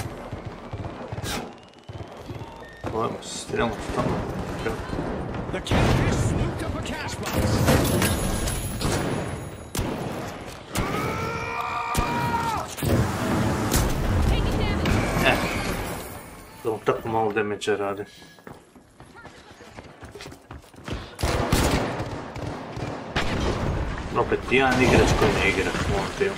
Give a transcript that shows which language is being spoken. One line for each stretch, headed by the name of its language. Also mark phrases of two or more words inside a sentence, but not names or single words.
English: The catfish swooped up a cash box. Taking damage.
Croatian: Da mu tako malo damage radi. Opet jedan igrač koji ne igra u ovom timu.